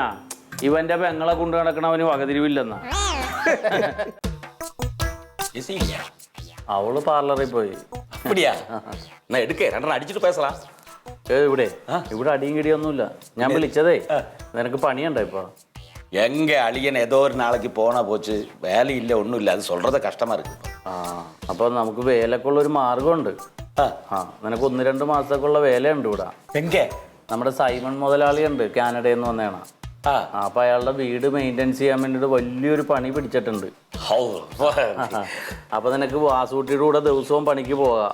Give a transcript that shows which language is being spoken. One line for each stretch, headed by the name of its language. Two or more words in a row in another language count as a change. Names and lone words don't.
Malayalam: ഇവന്റെ പെങ്ങളെ കൊണ്ട് നടക്കണവന് വകതിരിവില്ലെന്നാ. അവള് പാർലറിൽ പോയി. ഇവിടെ അടിയും കിടിയൊന്നുമില്ല. ഞാൻ വിളിച്ചതേ നിനക്ക് പണിയുണ്ടോ ഇപ്പൊ?
Tamil: எங்க அழியன் ஏதோ ஒரு நாளைக்கு போனா போச்சு, வேலை இல்லை ஒன்றும் இல்லை, அது சொல்றது கஷ்டமா இருக்கு.
Malayalam: അപ്പൊ നമുക്ക് വേലക്കുള്ള ഒരു മാർഗമുണ്ട്. നിനക്ക് 1-2 മാസത്തേക്കുള്ള വേലയുണ്ട് ഇവിടെ. നമ്മുടെ സൈമൺ മുതലാളിയുണ്ട്, കാനഡയിൽ നിന്ന് വന്നേണ. അപ്പൊ അയാളുടെ വീട് മെയിൻ്റെനൻസ് ചെയ്യാൻ വേണ്ടിട്ട് വലിയൊരു പണി പിടിച്ചിട്ടുണ്ട്. അപ്പൊ നിനക്ക് വാസൂട്ടിയുടെ കൂടെ ദിവസവും പണിക്ക് പോകാം.